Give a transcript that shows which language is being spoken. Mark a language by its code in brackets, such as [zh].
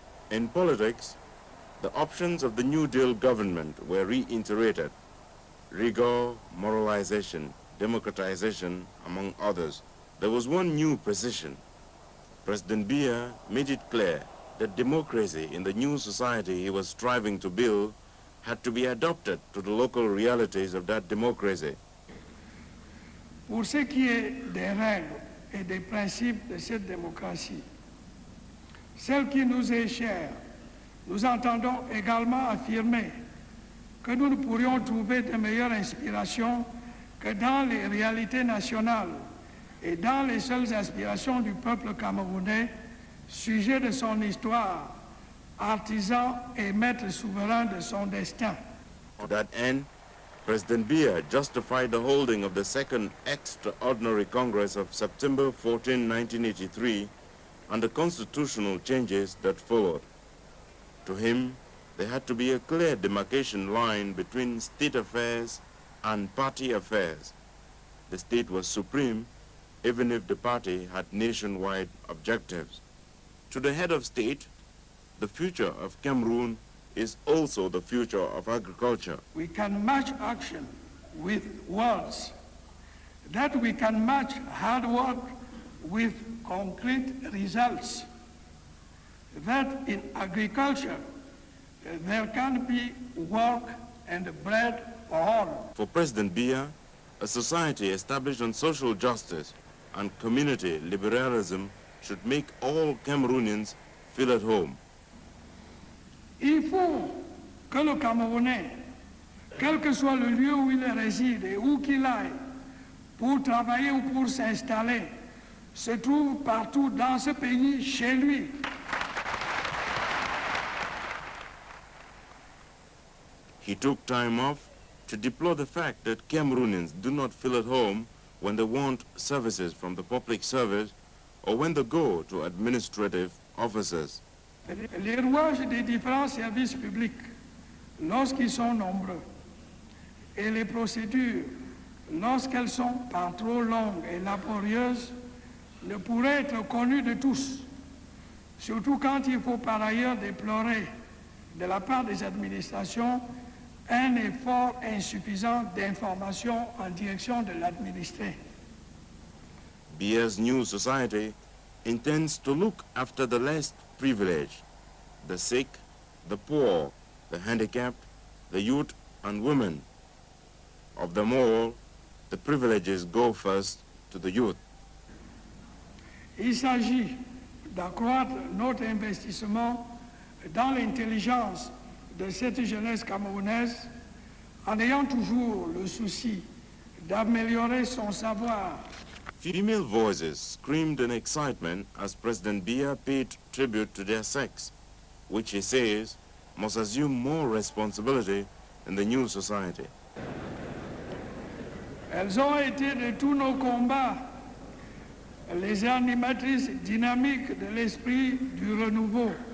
[en] In politics, the options of the New Deal government were reiterated: rigor, moralization, democratization, among others. There was one new precision. President Biya made it clear that democracy in the new society he was striving to build had to be adapted to the local realities of that democracy. [fr] Pour ce qui est des règles et des principes de cette démocratie, celle qui nous est chère, nous entendons également affirmer que nous ne pourrions trouver de meilleure inspiration que dans les réalités nationales et dans les seules aspirations du peuple camerounais, sujet de son histoire, artisan et maître souverain de son destin. [en] To that end, President Biya justified the holding of the Second Extraordinary Congress of September 14, 1983, and the constitutional changes that followed. To him, there had to be a clear demarcation line between state affairs and party affairs. The state was supreme, even if the party had nationwide objectives. To the head of state, the future of Cameroon is also the future of agriculture. We can match action with words, that we can match hard work with concrete results, that in agriculture there can be work and bread for all. For President Biya, a society established on social justice and community liberalism should make all Cameroonians feel at home. [fr] Il faut que le Camerounais, quel que soit le lieu où il réside et où qu'il aille, pour travailler ou pour s'installer, se trouve partout dans ce pays chez lui. [en] He took time off to deplore the fact that Cameroonians do not feel at home when they want services from the public service or when they go to administrative offices. [fr] Les rouages des différents services publics, lorsqu'ils sont nombreux, et les procédures, lorsqu'elles sont par trop longues et laborieuses, ne pourraient être connues de tous, surtout quand il faut par ailleurs déplorer de la part des administrations un effort insuffisant d'information en direction de l'administré. [en] Biya's new society intends to look after the less privileged, the sick, the poor, the handicapped, the youth and women. Of them all, the privileges go first to the youth. [fr] Il s'agit d'accroître notre investissement dans l'intelligence de cette jeunesse camerounaise en ayant toujours le souci d'améliorer son savoir. [en] Female voices screamed in excitement as President Biya paid tribute to their sex, which he says must assume more responsibility in the new society. [fr] Elles ont été de tous nos combats les animatrices dynamiques de l'esprit du renouveau.